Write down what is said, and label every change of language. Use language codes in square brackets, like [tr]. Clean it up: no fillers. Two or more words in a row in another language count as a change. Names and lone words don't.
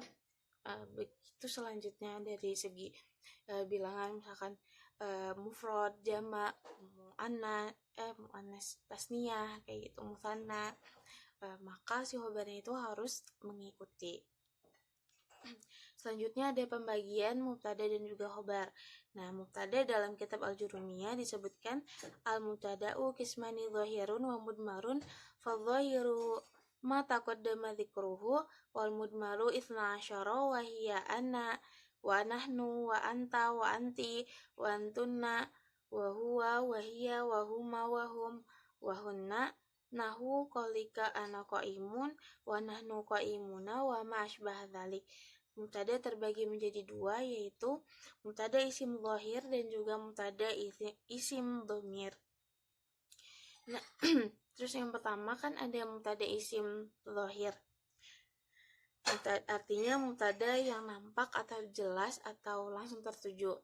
[id] Begitu selanjutnya dari segi bilangan, misalkan mufrad, jamak, muannas tasniyah kayak gitu, musanna, maka si khobarnya itu harus mengikuti. Selanjutnya ada pembagian mubtada dan juga khobar. Nah, mubtada dalam kitab Al-Jurumiyah disebutkan [ar] المبتدأ قسمان ظاهر ومضمر، فالظاهر ما تقدم ذكره والمضمر 12 وهي أنا ونحن وأنت وأنتِ وأنتن وهو وهي وهما وهم وهن نحو قولك أنا قائم ونحن قائمون وما أشبه ذلك. [id] Mubtada terbagi menjadi dua, yaitu mubtada isim dhahir dan juga mubtada isim dhamir. Nah, terus yang pertama kan ada mubtada isim dhahir. Artinya mubtada yang nampak atau jelas atau langsung tertuju.